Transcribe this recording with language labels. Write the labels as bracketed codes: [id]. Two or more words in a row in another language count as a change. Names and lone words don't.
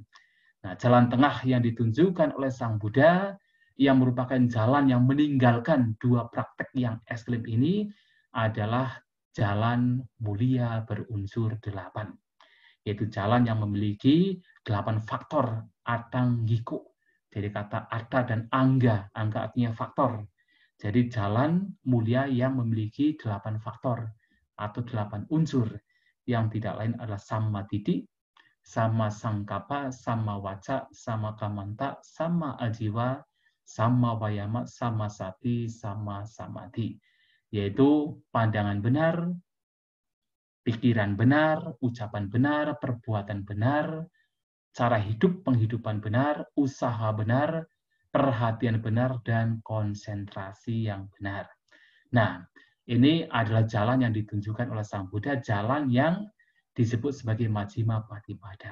[id] Nah, jalan tengah yang ditunjukkan oleh Sang Buddha yang merupakan jalan yang meninggalkan dua praktek yang ekstrim ini adalah jalan mulia berunsur 8, yaitu jalan yang memiliki 8 faktor atanggiko. Jadi kata arta dan angga, angga artinya faktor. Jadi jalan mulia yang memiliki 8 faktor atau 8 unsur yang tidak lain adalah [pi] sama titik, sama sangkapa, sama waca, sama kamanta, sama ajiwa, sama wayama, sama sati, sama samadhi. [id] Yaitu pandangan benar, pikiran benar, ucapan benar, perbuatan benar, cara hidup, penghidupan benar, usaha benar, perhatian benar, dan konsentrasi yang benar. Nah, ini adalah jalan yang ditunjukkan oleh Sang Buddha, jalan yang disebut sebagai [pi] Majjhima Patipada.